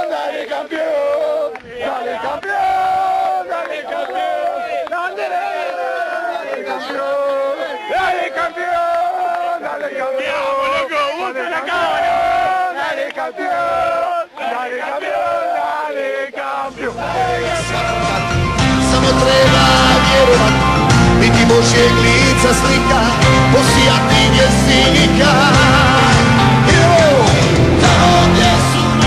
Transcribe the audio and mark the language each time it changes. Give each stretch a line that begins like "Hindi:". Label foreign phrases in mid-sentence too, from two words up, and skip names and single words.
Spanish: ¡Dale campeón! ¡Dale campeón! ¡Dale campeón! ¡Dale campeón! ¡Dale campeón! ¡Dale campeón! ¡Dale campeón! ¡Dale campeón! ¡Dale campeón! ¡Dale campeón!
Croatian: Samo treba vjerovati, biti Božjeg lica slika, posijati gdje si nikad. Tamo gdje su